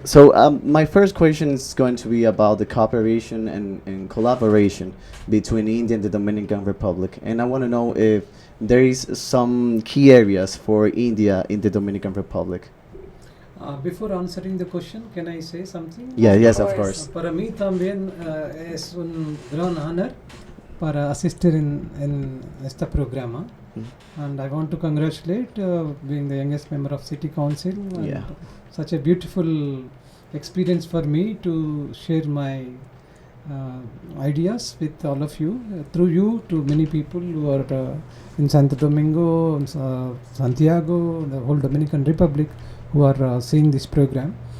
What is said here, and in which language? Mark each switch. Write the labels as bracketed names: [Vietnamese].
[English] So my first question is going to be about the cooperation and collaboration between India and the Dominican Republic. And I want to know if there is some key areas for India in the Dominican Republic. Before answering the question, can I say something? Yes, of course. course. [Spanish] Para mí también es un gran honor para asistir en este programa. [English] And I want to congratulate being the youngest member of City Council. And Yeah. such a beautiful experience for me to share my ideas with all of you. Through you to many people who are in Santo Domingo, Santiago, the whole Dominican Republic who are seeing this program.